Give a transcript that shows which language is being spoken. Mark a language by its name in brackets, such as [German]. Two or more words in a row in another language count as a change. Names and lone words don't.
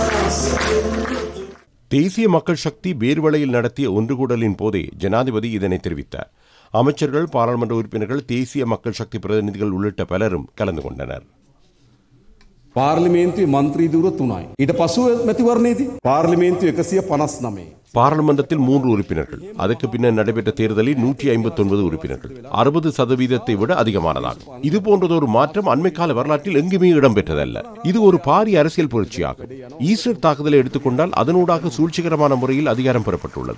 [Tamil] தேசிய மக்கள் சக்தி பேர்வளையில் நடத்திய ஒன்றுகூடலின் போதே ஜனாதிபதி இதனை தெரிவித்தார். அமைச்சர்கள், பாராளுமன்ற உறுப்பினர்கள், தேசிய மக்கள் சக்தி பிரதிநிதிகள் உள்ளிட்ட பலரும் கலந்து கொண்டனர். [Sinhala] පාර්ලිමේන්තුවේ මන්ත්‍රී දුර 3යි. ඊට පසුව මැතිවරණයේදී පාර්ලිමේන්තුව 159. [Tamil] பாராளுமன்றத்தில் 3 உறுப்பினர்கள். அதற்கு பின்னர் நடைபெற்ற தேர்தலில் 159 உறுப்பினர்கள், 60% விட அதிகமானதாகும். இது போன்றதொரு மாற்றம் அண்மை கால வரலாற்றில் எங்குமே இடம்பெற்றதல்ல. இது ஒரு பாரிய அரசியல் புரட்சியாகும். ஈஸ்டர் தாக்குதலை எடுத்துக்கொண்டால் அதனூடாக சூழ்ச்சிகரமான முறையில் அதிகாரம் பெறப்பட்டுள்ளது.